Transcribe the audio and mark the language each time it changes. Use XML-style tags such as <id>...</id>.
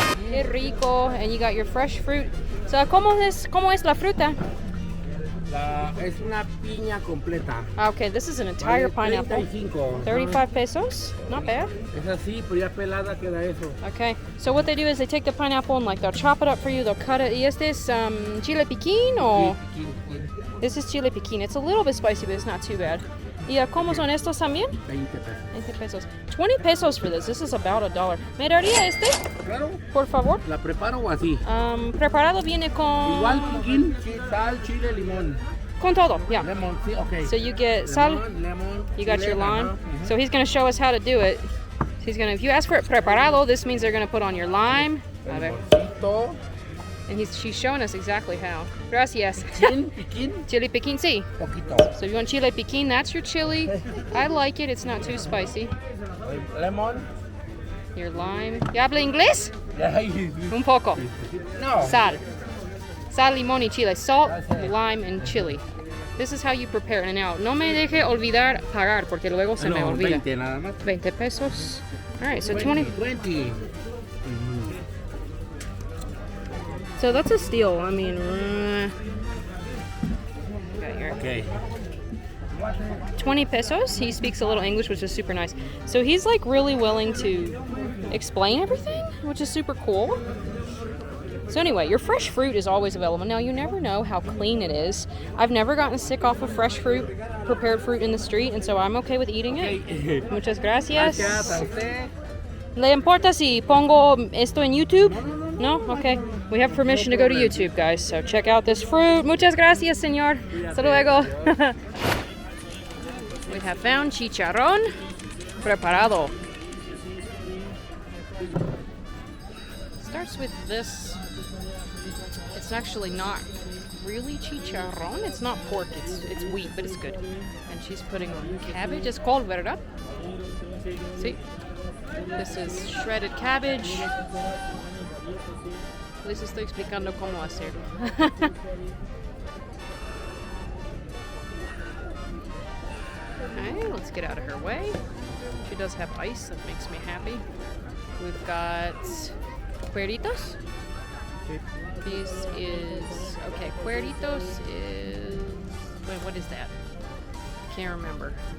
<es>Qué rico,</es> <en>and you got your fresh fruit.</en> <es>So, ¿cómo es la fruta? Es una piña completa.</es> <en>Okay, this is an entire pineapple. 35 pesos, not bad.</en> <es>Es así, pero ya pelada queda eso.</es> <en>Okay, so what they do is they take the pineapple and like they'll chop it up for you, they'll cut it.</en> <es>¿Y este es chile piquín o?</es> <en>This is chile piquín. It's a little bit spicy, but it's not too bad.</en> <es>¿Y cómo son estos también? 20 pesos.</es> <en>20 pesos. 20 pesos for this. This is about $1.</en> <es>¿Me daría este? Claro. Por favor. ¿La preparo o así? Preparado viene con... Igual piquín, sal, chile, limón. Con todo, yeah.</es> <en>Lemon, sí, okay. So you get sal, lemon, you got chile, your lime. ajá. So he's going to show us how to do it. If you ask for it preparado, this means they're going to put on your lime.</en> <es>A ver. Limoncito.</es> <en>And she's showing us exactly how.</en> <es>Gracias. Piquín. Chili piquín, sí. Poquito.</es> <en>So if you want chile piquín, that's your chili. I like it. It's not too spicy. Lemon. Your lime.</en> <es>¿Y habla inglés? Un poco. No. Sal. Sal, limón y chile.</es> <en>Salt, lime, and chili. This is how you prepare it.</en> <es>Now, no me deje olvidar pagar porque luego se me olvida. 20 nada más.</es> <en>20 pesos. All right, so 20. 20. So that's a steal. I mean, got your Okay.</en> <es>20 pesos.</es> <en>He speaks a little English, which is super nice. So he's like really willing to explain everything, which is super cool. So anyway, your fresh fruit is always available. Now, you never know how clean it is. I've never gotten sick off of fresh fruit, prepared fruit in the street, and so I'm okay with eating it.</en> <es>Muchas gracias. Gracias a usted. ¿Le importa si pongo esto en YouTube?</es> <en>No? Okay. We have permission to go to YouTube, guys. So check out this fruit.</en> <es>Muchas gracias, señor. Hasta luego.</es> <en>We have found chicharrón preparado. Starts with this. It's actually not really chicharrón. It's not pork. It's wheat, but it's good. And she's putting on cabbage. It's called verdad. See? This is shredded cabbage.</en> <es>Les estoy explicando cómo hacerlo.</es> <en>Okay, let's get out of her way. She does have ice. That makes me happy. We've got cueritos. This is... Okay, cueritos is... Wait, what is that? Can't remember.</en>